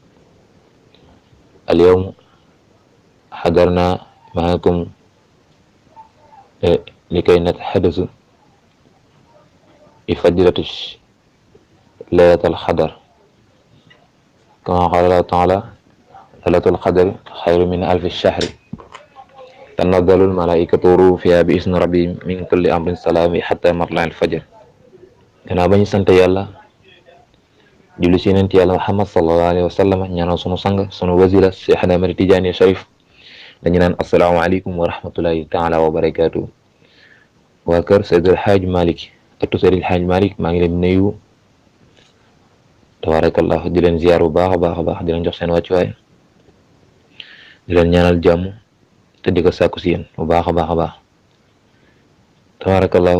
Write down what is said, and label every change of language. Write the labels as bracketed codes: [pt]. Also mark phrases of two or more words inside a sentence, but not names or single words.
[ar] اليوم حضرنا معكم لكي نتحدث بفضيلة ليلة القدر، كما قال الله تعالى: ليلة القدر خير من ألف الشهر تنزل الملائكة والروح فيها بإذن ربهم من كل أمر سلام حتى مطلع الفجر. [wo] gannaaw ba ñu sant yàlla julli ci yonent yàlla Muhammad [ar] صلى الله عليه وسلم, [wo] ñaanal sunu sang sunu wasila Cheikh Ahmad Tidiane Sharif, dañu naan [ar] السلام عليكم ورحمة الله تعالى وبركاته. [wo] waa kër Seydil Hadj Malick ëttu Seydil Hadj Malick maa ngi leen nuyu tabarakallah, di leen ziyaar bu baax a baax a baax, di leen jox seen wàccuwaay, di leen ñaanal jàmm te di ko sàkku si yéen bu baax a baax a baax tabarakallahu.